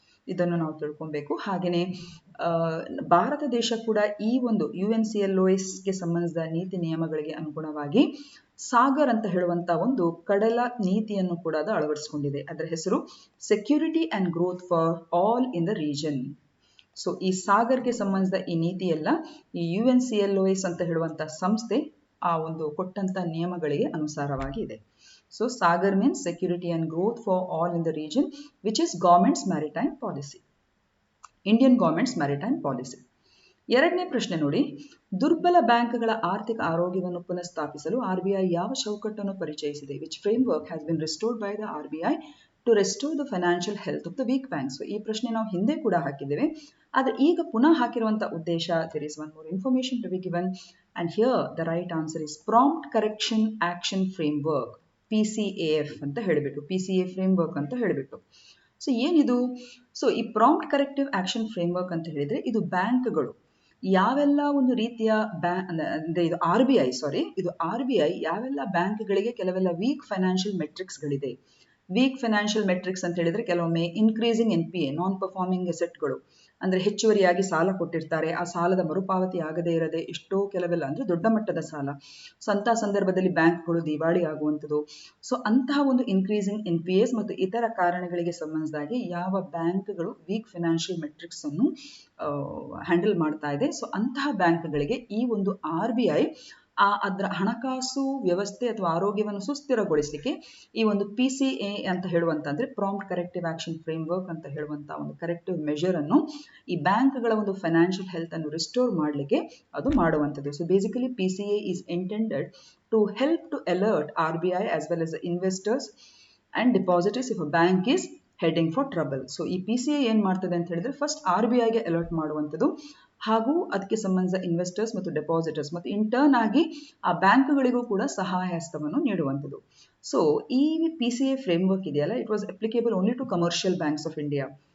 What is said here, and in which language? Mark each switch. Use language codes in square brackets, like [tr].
[kn] ಇದನ್ನು ನಾವು ತಿಳ್ಕೊಬೇಕು. ಹಾಗೆಯೇ ಭಾರತ ದೇಶ ಕೂಡ ಈ ಒಂದು UNCLOSಗೆ ಸಂಬಂಧಿಸಿದ ನೀತಿ ನಿಯಮಗಳಿಗೆ ಅನುಗುಣವಾಗಿ ಸಾಗರ್ ಅಂತ ಹೇಳುವಂತ ಒಂದು ಕಡಲ ನೀತಿಯನ್ನು ಕೂಡ ಅದು ಅಳವಡಿಸಿಕೊಂಡಿದೆ. ಅದರ ಹೆಸರು [en] Security and growth for all in the region. [kn] So ಈ ಸಾಗರ್ಗೆ ಸಂಬಂಧಿಸಿದ ಈ ನೀತಿ ಎಲ್ಲ ಈ UNCLOS ಅಂತ ಹೇಳುವಂತ ಸಂಸ್ಥೆ ಆ ಒಂದು ಕೊಟ್ಟಂತ ನಿಯಮಗಳಿಗೆ ಅನುಸಾರವಾಗಿ ಇದೆ. [en] So Sagar means security and growth for all in the region, which is government's maritime policy. Indian government's maritime policy. [kn] ಎರಡನೇ ಪ್ರಶ್ನೆ ನೋಡಿ, ದುರ್ಬಲ ಬ್ಯಾಂಕ್ಗಳ ಆರ್ಥಿಕ ಆರೋಗ್ಯವನ್ನು ಪುನಃಸ್ಥಾಪಿಸಲು RBI ಯಾವ ಚೌಕಟ್ಟನ್ನು ಪರಿಚಯಿಸಿದೆ? [en] Which framework has been restored by the RBI to restore the financial health of the weak banks? So [kn] ಈ ಪ್ರಶ್ನೆ ನಾವು ಹಿಂದೆ ಕೂಡ ಹಾಕಿದ್ದೇವೆ, ಆದರೆ ಈಗ ಪುನಃ ಹಾಕಿರುವಂತ ಉದ್ದೇಶ, [en] there is one more information to be given and here the right answer is Prompt Correction Action Framework. [kn] PCAF ಅಂತ ಹೇಳಿಬಿಟ್ಟು, PCA ಫ್ರೇಮ್ವರ್ಕ್ ಅಂತ ಹೇಳಿಬಿಟ್ಟು. ಸೊ ಏನಿದು? ಸೊ ಈ ಪ್ರಾಂಪ್ಟ್ ಕರೆಕ್ಟಿವ್ ಆಕ್ಷನ್ ಫ್ರೇಮ್ವರ್ಕ್ ಅಂತ ಹೇಳಿದ್ರೆ ಇದು ಬ್ಯಾಂಕ್ಗಳು ಯಾವೆಲ್ಲ ಒಂದು ರೀತಿಯ ಅಂದ್ರೆ ಇದು RBI ಯಾವೆಲ್ಲ ಬ್ಯಾಂಕ್ಗಳಿಗೆ ಕೆಲವೆಲ್ಲ weak financial ಮೆಟ್ರಿಕ್ಸ್ಗಳಿದೆ. Weak financial matrix ಅಂತ ಹೇಳಿದ್ರೆ ಕೆಲವೊಮ್ಮೆ ಇನ್ಕ್ರೀಸಿಂಗ್ NPA, ನಾನ್ ಪರ್ಫಾರ್ಮಿಂಗ್ ಅಸೆಟ್ಗಳು, ಅಂದ್ರೆ ಹೆಚ್ಚುವರಿಯಾಗಿ ಸಾಲ ಕೊಟ್ಟಿರ್ತಾರೆ, ಆ ಸಾಲದ ಮರುಪಾವತಿ ಆಗದೇ ಇರದೆ ಎಷ್ಟೋ ಕೆಲವೆಲ್ಲ ಅಂದ್ರೆ ದೊಡ್ಡ ಮಟ್ಟದ ಸಾಲ. ಸೊ ಅಂತಹ ಸಂದರ್ಭದಲ್ಲಿ ಬ್ಯಾಂಕ್ಗಳು ದಿವಾಳಿ ಆಗುವಂಥದ್ದು. ಸೊ ಅಂತಹ ಒಂದು ಇನ್ಕ್ರೀಸಿಂಗ್ NPAs ಮತ್ತು ಇತರ ಕಾರಣಗಳಿಗೆ ಸಂಬಂಧಿಸಿದಾಗಿ ಯಾವ ಬ್ಯಾಂಕ್ಗಳು ವೀಕ್ ಫೈನಾನ್ಷಿಯಲ್ ಮೆಟ್ರಿಕ್ಸ್ ಅನ್ನು ಹ್ಯಾಂಡಲ್ ಮಾಡ್ತಾ ಇದೆ, ಸೊ ಅಂತಹ ಬ್ಯಾಂಕ್ಗಳಿಗೆ ಈ ಒಂದು RBI ಅದರ ಹಣಕಾಸು ವ್ಯವಸ್ಥೆ ಅಥವಾ ಆರೋಗ್ಯವನ್ನು ಸುಸ್ಥಿರಗೊಳಿಸಲಿಕ್ಕೆ ಈ ಒಂದು PCA ಅಂತ ಹೇಳುವಂತ ಅಂದ್ರೆ ಪ್ರಾಂಪ್ಟ್ ಕರೆಕ್ಟಿವ್ ಆಕ್ಷನ್ ಫ್ರೇಮ್ವರ್ಕ್ ಅಂತ ಹೇಳುವಂತ ಒಂದು ಕರೆಕ್ಟಿವ್ ಮೆಷರ್ ಅನ್ನು ಈ ಬ್ಯಾಂಕ್ಗಳ ಒಂದು ಫೈನಾನ್ಷಿಯಲ್ ಹೆಲ್ತ್ ಅನ್ನು ರಿಸ್ಟೋರ್ ಮಾಡಲಿಕ್ಕೆ ಅದು ಮಾಡುವಂಥದ್ದು. [en] So basically PCA is intended to help to alert RBI as well as the investors and depositors if a bank is heading for trouble. [kn] So ಈ PCA ಏನ್ ಮಾಡ್ತದೆ ಅಂತ ಹೇಳಿದ್ರೆ ಫಸ್ಟ್ RBIಗೆ ಅಲರ್ಟ್ ಮಾಡುವಂಥದ್ದು, ಹಾಗೂ ಅದಕ್ಕೆ ಸಂಬಂಧಿಸಿದ ಇನ್ವೆಸ್ಟರ್ಸ್ ಮತ್ತು ಡೆಪಾಸಿಟರ್ಸ್ ಮತ್ತು ಇಂಟರ್ನ್ ಆಗಿ ಆ ಬ್ಯಾಂಕ್ಗಳಿಗೂ ಕೂಡ ಸಹಾಯ ಹಸ್ತವನ್ನು ನೀಡುವಂಥದ್ದು. ಸೊ ಈ PCA ಫ್ರೇಮ್ವರ್ಕ್ ಇದೆಯಲ್ಲ, [en] It was applicable only to commercial banks of India.